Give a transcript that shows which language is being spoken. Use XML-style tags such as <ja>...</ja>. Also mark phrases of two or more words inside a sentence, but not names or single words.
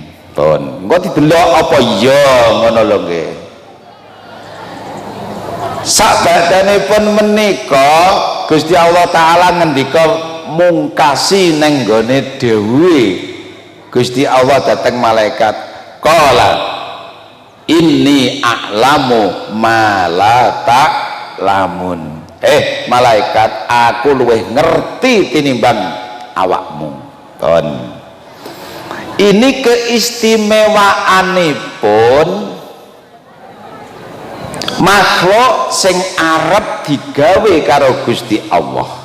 <jv>Pun engko didelok apa iya ngono lho nggih. Sabadanipun menika Gusti Allah Ta'ala ngendika mungkasi neng gone dawuhe Gusti Allah dateng malaikat,</jv> <ar>قال إني أعلم ما لا تعلمون.</ar> <jv>Malaikat, aku luwih ngerti tinimbang awakmu. Ton ini keistimewaanipun makhluk sing arep digawe karo Gusti Allah.</jv>